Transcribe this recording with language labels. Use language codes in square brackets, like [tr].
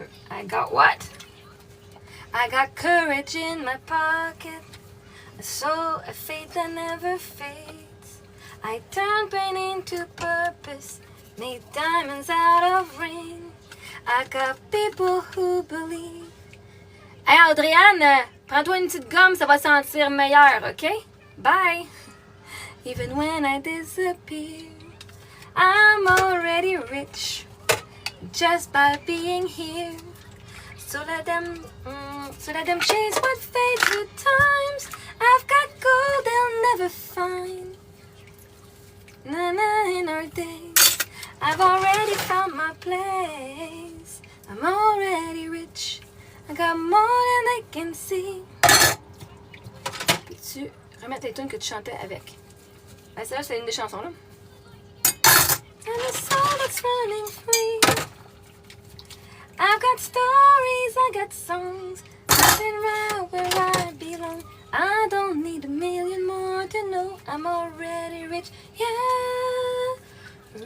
[en] I got what? I got courage in my pocket, a soul, a faith that never fades. I turn pain into purpose, made diamonds out of rain. I got people who believe. [fr] Hey Audriane, prends-toi une petite gomme, ça va sentir meilleur, ok? [en] Bye! Even when I disappear, I'm already rich, just by being here. So let them chase what fades with times. I've got gold they'll never find. Na-na in our days. I've already found my place. I'm already rich. I got more than they can see. [fr] Peux-tu remettre les tunes que tu chantais avec? Ben, celle-là, c'est une des chansons, là. [en] And the soul that's running free. I've got stories, I got songs. I've been right where I belong. I don't need a million more to know I'm already rich, yeah.